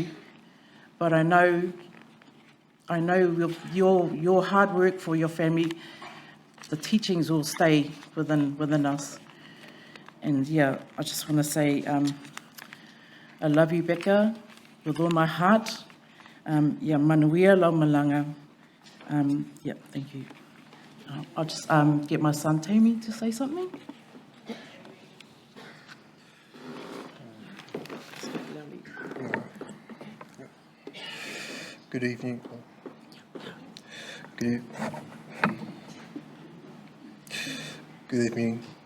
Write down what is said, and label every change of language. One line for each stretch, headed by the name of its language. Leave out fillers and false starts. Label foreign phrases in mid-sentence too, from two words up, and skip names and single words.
English: But I know with your hard work for your family, the teachings will stay within us. And I just want to say, I love you, Pekka, with all my heart.
Samoan: Manuia lau malanga.
English: Thank you. I'll just get my son Tammy to say something. Good evening. Good evening.